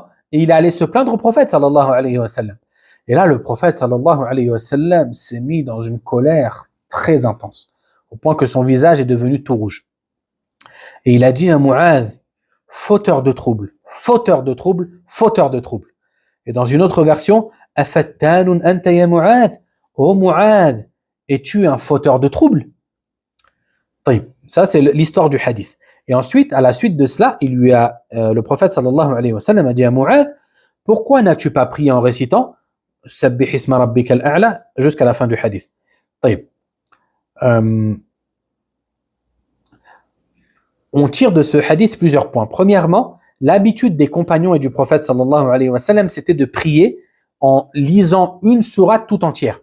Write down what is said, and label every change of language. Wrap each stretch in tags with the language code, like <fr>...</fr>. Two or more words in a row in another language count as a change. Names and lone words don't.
<fr>Et il est allé se plaindre au prophète,</fr> <ar>صلى الله عليه وسلم.</ar> <fr>Et là, le prophète,</fr> <ar>صلى الله عليه وسلم,</ar> <fr>s'est mis dans une colère très intense, au point que son visage est devenu tout rouge. Et il a dit à Mu'adh, fauteur de trouble, fauteur de trouble, fauteur de trouble. Et dans une autre version,</fr> <ar>أفتان أنت يا معاذ, oh Mu'adh,</ar> <fr>es-tu un fauteur de trouble? Ça, c'est l'histoire du hadith. Et ensuite, à la suite de cela, le prophète</fr> <ar>صلى الله عليه وسلم</ar> <fr>a dit à Mu'adh, pourquoi n'as-tu pas prié en récitant Sabbih isma rabbika al-a'la jusqu'à la fin du hadith? On tire de ce hadith plusieurs points. Premièrement, l'habitude des compagnons et du prophète</fr> <ar>صلى الله عليه وسلم,</ar> <fr>c'était de prier en lisant une sourate tout entière.</fr>